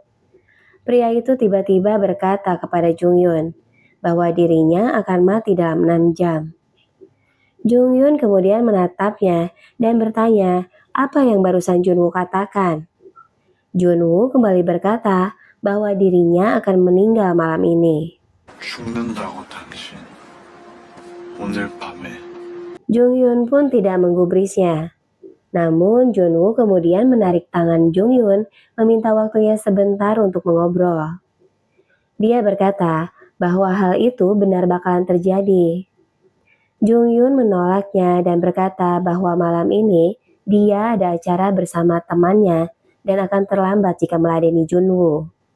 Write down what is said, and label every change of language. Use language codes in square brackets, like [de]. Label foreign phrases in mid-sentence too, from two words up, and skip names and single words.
[id] Pria itu tiba-tiba berkata kepada Jung Yun bahwa dirinya akan mati dalam 6 jam. Jung Yun kemudian menatapnya dan bertanya apa yang barusan Junwoo katakan. Junwoo kembali berkata bahwa dirinya akan meninggal malam ini. [ko] 죽는다고 당신 오늘 밤에. [id] Jung Yun pun tidak menggubrisnya. Namun Junwoo kemudian menarik tangan Jung Yun meminta waktunya sebentar untuk mengobrol. Dia berkata bahwa hal itu benar bakalan terjadi. Jung Yun menolaknya dan berkata bahwa malam ini dia ada acara bersama temannya dan akan terlambat jika meladeni Junwoo.